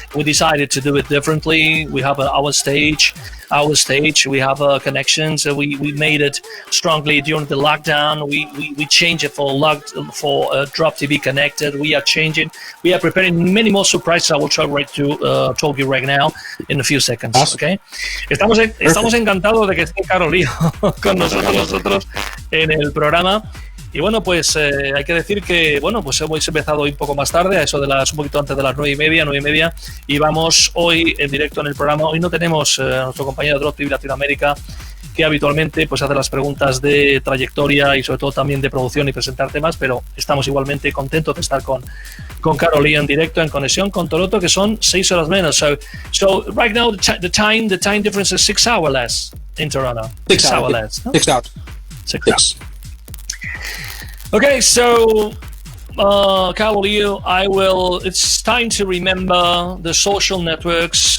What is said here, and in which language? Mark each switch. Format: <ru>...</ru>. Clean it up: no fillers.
<en>We decided to do it differently. We have our stage. We have connections. We made it strongly during the lockdown. We changed it for DropTV Connected. We are changing. We are preparing many more surprises. I will try to talk you right now in a few seconds. Awesome. Okay.</en> <es>Estamos encantados de que esté Carlo con nosotros en el programa. Y bueno, pues hay que decir que bueno, pues hemos empezado hoy un poco más tarde, a eso de un poquito antes de las 9:30, y vamos hoy en directo en el programa. Hoy no tenemos a nuestro compañero de DropTV Latinoamérica, que habitualmente pues hace las preguntas de trayectoria y sobre todo también de producción y presentar temas, pero estamos igualmente contentos de estar con Carlo en directo, en conexión con Toronto, que son 6 horas menos.</es> <en>So right now the time difference is 6 hours less in Toronto. 6 hours less. No? 6 hours. 6 hours. Okay, so Carlo, it's time to remember the social networks.</en>